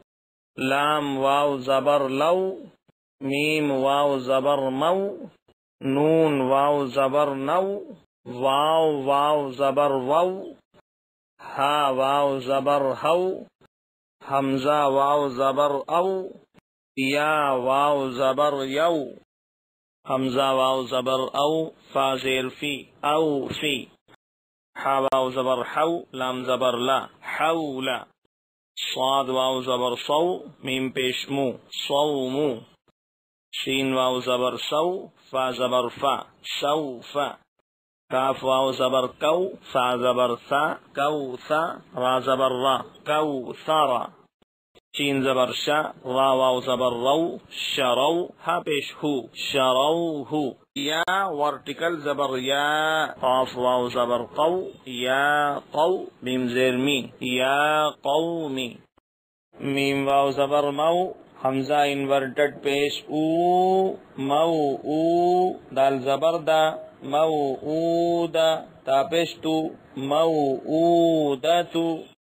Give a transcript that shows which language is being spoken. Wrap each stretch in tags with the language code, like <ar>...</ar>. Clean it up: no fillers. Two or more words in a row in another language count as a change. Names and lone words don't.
<ur>لام واو زبر لو، میم واو زبر مو، نون واو زبر نو، واو واو زبر وو، ہا واو زبر ہو، حمزہ واو زبر او، یا واو زبر یو، حمزہ واو زبر او، فا زیر فی او فی، ہا واو زبر حو، لام زبر لا حولا، صاد واو زبر صو، میم پیش مو صومو، شین واو زبر سو، فا زبر فا سو فا، کاف واو زبر کو، فا زبر ثا کو ثا، را زبر را کو ثارا، شین زبر شا، را واو زبر رو شرو، ہا پیش ہو شرو ہو، یا ورٹیکل زبر یا، قاف واو زبر قو، یا قو، میم زیر می یا قومی، میم واو زبر مو، حمزہ انورٹڈ پیش او، مو او، دال زبر دا، مو او دا، تا پیش تو، مو او دا تو،</ur>